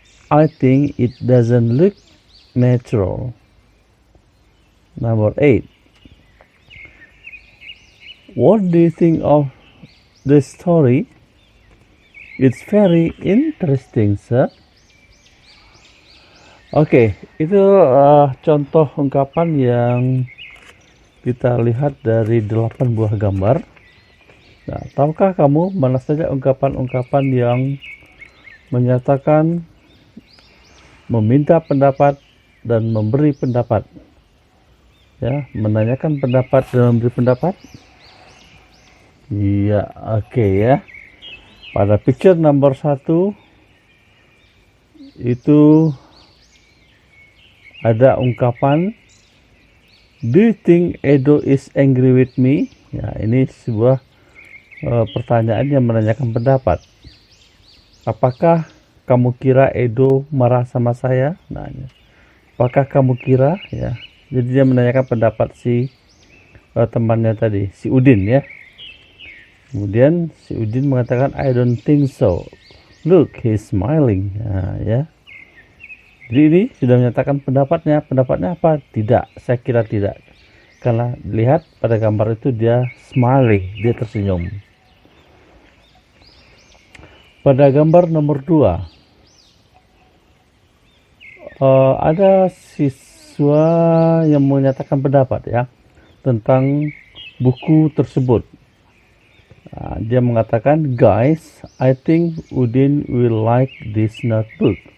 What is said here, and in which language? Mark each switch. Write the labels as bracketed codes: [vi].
[en] I think it doesn't look natural. Number 8. What do you think of the story? It's very interesting, sir. [id] Oke, itu contoh ungkapan yang kita lihat dari 8 buah gambar. Nah, tahukah kamu mana saja ungkapan-ungkapan yang menyatakan meminta pendapat dan memberi pendapat? Ya, menanyakan pendapat dan memberi pendapat? Iya, oke ya. Pada picture number 1 itu ada ungkapan, [en] do you think Edo is angry with me? [id] Ya, ini sebuah pertanyaan yang menanyakan pendapat. Apakah kamu kira Edo marah sama saya? Nah, apakah kamu kira? Ya, jadi dia menanyakan pendapat si temannya tadi, si Udin ya. Kemudian si Udin mengatakan, [en] I don't think so. Look, he's smiling. [id] Nah, ya. Jadi ini sudah menyatakan pendapatnya. Pendapatnya apa? Tidak, saya kira tidak. Karena lihat pada gambar itu dia smiling, dia tersenyum. Pada gambar nomor 2, ada siswa yang menyatakan pendapat ya tentang buku tersebut. Nah, dia mengatakan, [en] guys, I think Udin will like this notebook.